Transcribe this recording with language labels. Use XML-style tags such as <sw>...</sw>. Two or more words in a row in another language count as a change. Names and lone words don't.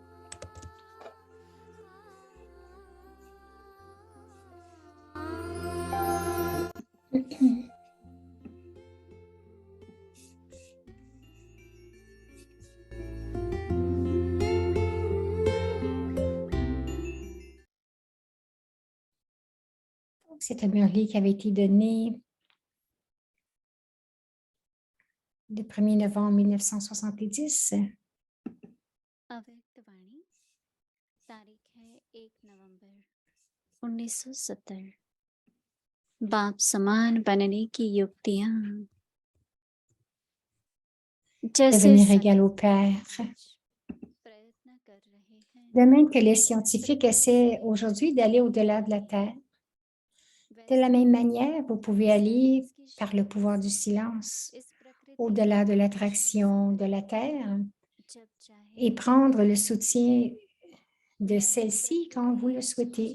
<fr>C'est un Murli qui avait été donné le 1er novembre 1970.</fr> <hi>अव्यक्त वाणी तारीख है 1 नवंबर 1970। बाप समान बनने की युक्तियां जैसे</hi> <fr>Devenir égal au Père.</fr> <hi>प्रयत्न कर रहे हैं</hi> <fr>De même que les scientifiques essaient aujourd'hui d'aller au-delà de la Terre. De la même manière, vous pouvez aller par le pouvoir du silence au-delà de l'attraction de la Terre et prendre le soutien de celle-ci quand vous le souhaitez.</fr>